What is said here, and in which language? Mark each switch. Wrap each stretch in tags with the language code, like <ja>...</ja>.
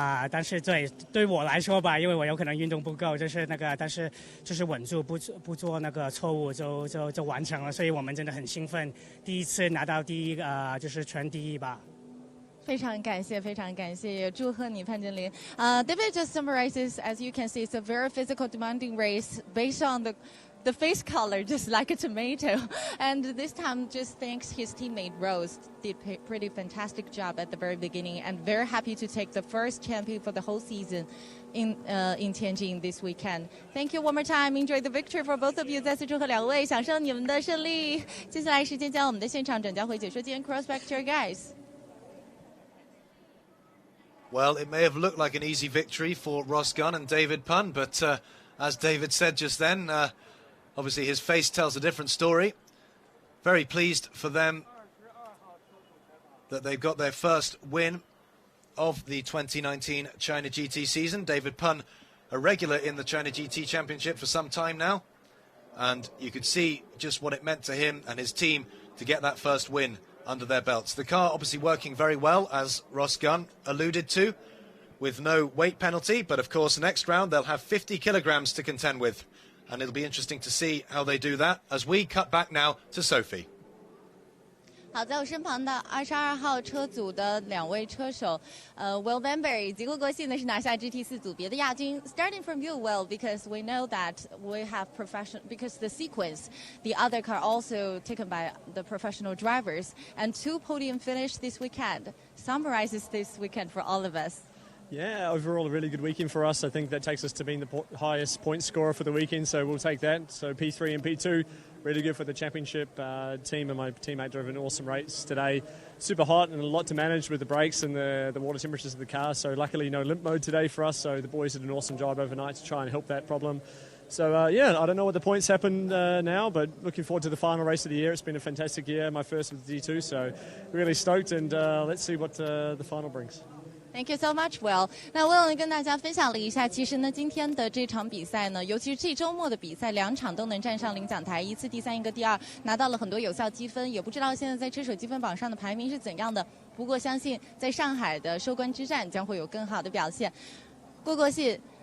<zh>但是对我来说吧，因为我有可能运动不够，就是那个，但是就是稳住，不做那个错误，就完成了。所以我们真的很兴奋，第一次拿到第一就是全第一吧。非常感谢，非常感谢，也祝贺你潘君凌。</zh> <en>David just summarizes, as you can see, it's a very physical, demanding race based on the face color, just like a tomato. And this time, just thanks his teammate Rose, did a pretty fantastic job at the very beginning, and very happy to take the first champion for the whole season in Tianjin this weekend. Thank you one more time. Enjoy the victory for both of you.</en> <zh>再次祝贺两位，享受你们的胜利。接下来时间将我们的现场转交回解说间</zh> <en>Crossback to your guys. Well, it may have looked like an easy victory for Ross Gunn and David Pun, but as David said just then, obviously his face tells a different story. Very pleased for them that they've got their first win of the 2019 China GT season. David Pun, a regular in the China GT Championship for some time now, and you could see just what it meant to him and his team to get that first win under their belts. The car obviously working very well, as Ross Gunn alluded to, with no weight penalty, but of course next round they'll have 50 kilograms to contend with, and it'll be interesting to see how they do that as we cut back now to Sophie.</en> <zh>好，在我身旁的22号车组的两位车手，Will Bamba 以及郭国信呢是拿下 GT4 组别的亚军。</zh> <en>Starting from you, Will, because we know that we have because the sequence, the other car also taken by the professional drivers, and 2 podium finish this weekend. Summarizes this weekend for all of us. Yeah, overall a really good weekend for us. I think that takes us to being the highest point scorer for the weekend, so we'll take that. So P3 and P2, really good for the championship team, and my teammate drove an awesome race today. Super hot and a lot to manage with the brakes and the water temperatures of the car, so luckily no limp mode today for us, so the boys did an awesome job overnight to try and help that problem. So, yeah, I don't know what the points happened now, but looking forward to the final race of the year. It's been a fantastic year, my first with the D2, so really stoked, and let's see what the final brings. Thank you so much, Will.</en> <zh>那 Will 跟大家分享了一下，其实呢，今天的这场比赛呢，尤其是这周末的比赛，2场都能站上领奖台，一次第3，一个第2，拿到了很多有效积分。也不知道现在在车手积分榜上的排名是怎样的，不过相信在上海的收官之战将会有更好的表现。过信。</zh>